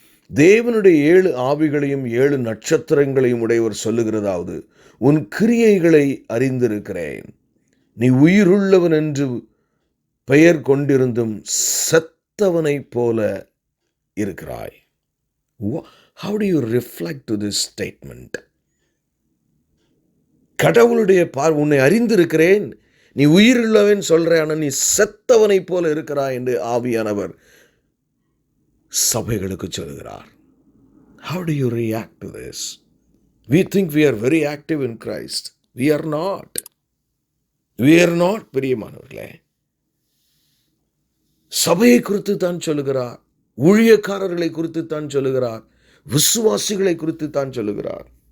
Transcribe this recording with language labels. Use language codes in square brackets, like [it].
[ta] தேவனுடைய 7 ஆவிகளையும் 7 நட்சத்திரங்களையும் உடையவர் சொல்லுகிறதாவது, உன் கிரியைகளை அறிந்திருக்கிறேன். நீ உயிருள்ளவன் என்று பெயர் கொண்டிருந்தும் செத்தவனை போல இருக்கிறாய். [en] How do you reflect to this statement? [ta] கடவுளுடைய உன்னை அறிந்திருக்கிறேன், நீ உயிருள்ளவன் சொல்ற, ஆனால் நீ செத்தவனை போல இருக்கிறாய் என்று ஆவியானவர் சபைகளுக்கு சொல்கிறார். [en] How do you react to this? We think we are very active in Christ. We are not. We are not [ta] பிரியமானவர்களே. சபையை குறித்து தான் சொல்லுகிறார், ஊழியக்காரர்களை குறித்து தான் சொல்லுகிறார், விசுவாசிகளை குறித்து தான் சொல்லுகிறார்.